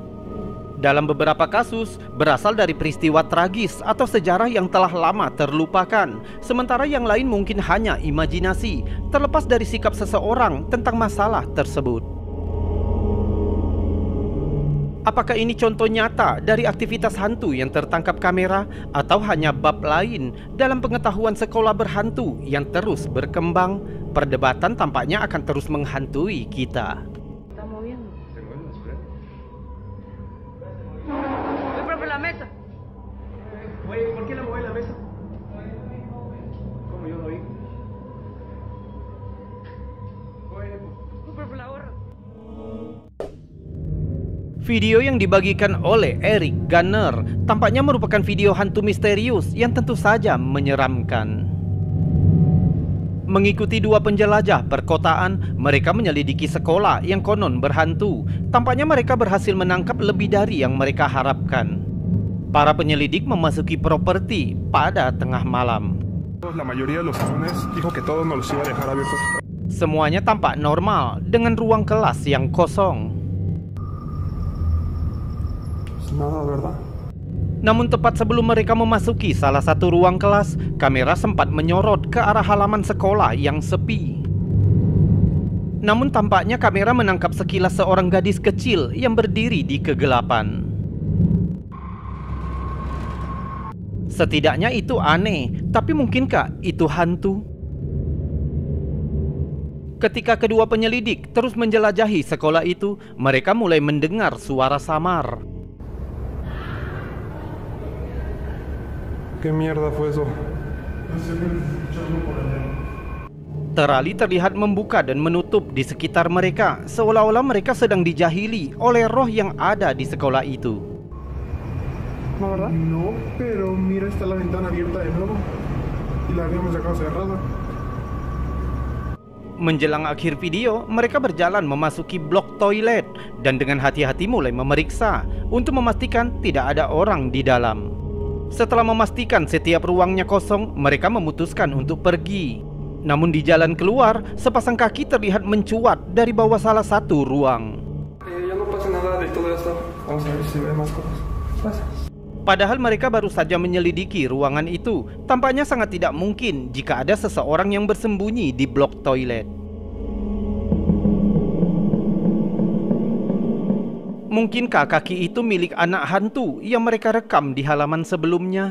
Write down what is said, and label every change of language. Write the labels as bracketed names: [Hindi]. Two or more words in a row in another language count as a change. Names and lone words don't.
[Indonesian] Dalam beberapa kasus, berasal dari peristiwa tragis atau sejarah yang telah lama terlupakan, sementara yang lain mungkin hanya imajinasi, terlepas dari sikap seseorang tentang masalah tersebut. Apakah ini contoh nyata dari aktivitas hantu yang tertangkap kamera, atau hanya bab lain dalam pengetahuan sekolah berhantu yang terus berkembang? Perdebatan tampaknya akan terus menghantui kita. [Spanish] Está moviendo. ¿Se mueve el basurero? ¡Uy, profe, la mesa! Oye, ¿por qué la mueve la mesa? ¿Cómo yo lo vi? Oye, ¡Uy, profe, la gorra! [Indonesian] Video yang dibagikan oleh Eric Garner tampaknya merupakan video hantu misterius yang tentu saja menyeramkan. Mengikuti dua penjelajah perkotaan, mereka menyelidiki sekolah yang konon berhantu. Tampaknya mereka berhasil menangkap lebih dari yang mereka harapkan. Para penyelidik memasuki properti pada tengah malam. [Spanish] La mayoría de los salones dijo que todos nos los iba a dejar abiertos. [Indonesian] Semuanya tampak normal dengan ruang kelas yang kosong. [Spanish] Nada, ¿verdad? [Indonesian] Namun tepat sebelum mereka memasuki salah satu ruang kelas, kamera sempat menyorot ke arah halaman sekolah yang sepi. Namun tampaknya kamera menangkap sekilas seorang gadis kecil yang berdiri di kegelapan. Setidaknya itu aneh, tapi mungkinkah itu hantu? Ketika kedua penyelidik terus menjelajahi sekolah itu, mereka mulai mendengar suara samar. [Spanish] ¿Qué mierda fue eso? [Indonesian] Terali terlihat membuka dan menutup di sekitar mereka, seolah-olah mereka sedang dijahili oleh roh yang ada di sekolah itu. [Spanish] ¿No, verdad? No, pero mira, está la ventana abierta de nuevo. Y la habíamos dejado cerrada. [Indonesian] Menjelang akhir video, mereka berjalan memasuki blok toilet dan dengan hati-hati mulai memeriksa untuk memastikan tidak ada orang di dalam. Setelah memastikan setiap ruangnya kosong, mereka memutuskan untuk pergi. Namun di jalan keluar, sepasang kaki terlihat mencuat dari bawah salah satu ruang. [Spanish] Ya no pasa nada de todo esto. Vamos a ver si ve más cosas. Pasa. [Indonesian] Padahal mereka baru saja menyelidiki ruangan itu. Tampaknya sangat tidak mungkin jika ada seseorang yang bersembunyi di blok toilet. Mungkinkah kaki itu milik anak hantu yang mereka rekam di halaman sebelumnya?